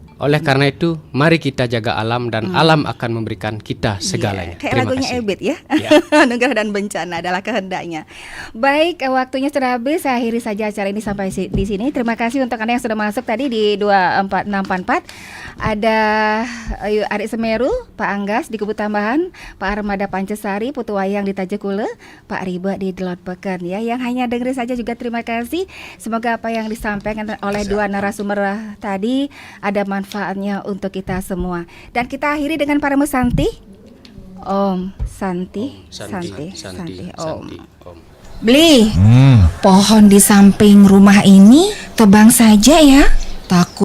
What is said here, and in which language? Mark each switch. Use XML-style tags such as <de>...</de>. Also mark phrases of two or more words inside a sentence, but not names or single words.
<id>Oleh karena itu, mari kita jaga alam dan alam akan memberikan kita segalanya. Kayak lagunya Ebit ya. Anugerah dan bencana adalah kehendaknya. Baik, waktunya sudah habis. Saya akhiri saja acara ini sampai di sini. Terima kasih untuk Anda yang sudah masuk tadi di 24644. Ada Arik Semeru, Pak Anggas di Kubu Tambahan, Pak Armada Pancesari, Putu Wayang di Tajekule, Pak Riba di Delot Peken ya. Yang hanya dengerin saja juga terima kasih. Semoga apa yang disampaikan oleh dua narasumber tadi ada manfaatnya untuk kita semua. Dan kita akhiri dengan para Santi.</id> <ban>Om Santi.</ban> <id>Om. Beli pohon di samping rumah ini tebang saja ya. Takut</id>